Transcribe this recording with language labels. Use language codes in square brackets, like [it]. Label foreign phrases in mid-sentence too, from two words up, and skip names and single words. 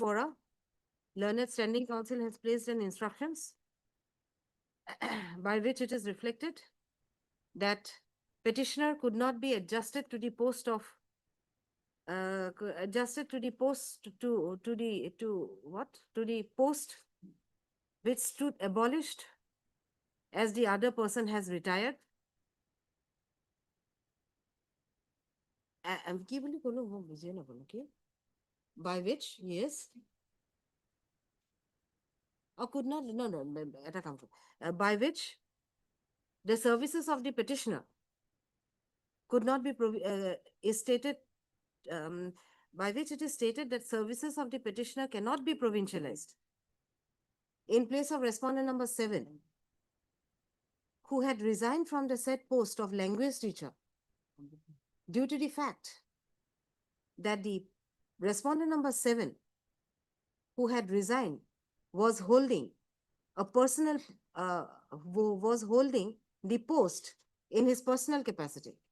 [en] Bora, learned standing counsel, has placed an instructions by which it is reflected that petitioner could not be adjusted to the post of adjusted to the post to the post which stood abolished as the other person has retired. [as] কি বুলি ক'লো মই বুজিয়ে নাপালো কি? [en] By which, yes. Or could not, no, [as] এটা কাম কৰোঁ। [en] By which the services of the petitioner could not be is stated, by which it is stated that services of the petitioner cannot be provincialized. In place of respondent number 7, who had resigned from the said post of language teacher due to the fact that the respondent number 7, who had resigned, was holding a personal, was holding the post in his personal capacity.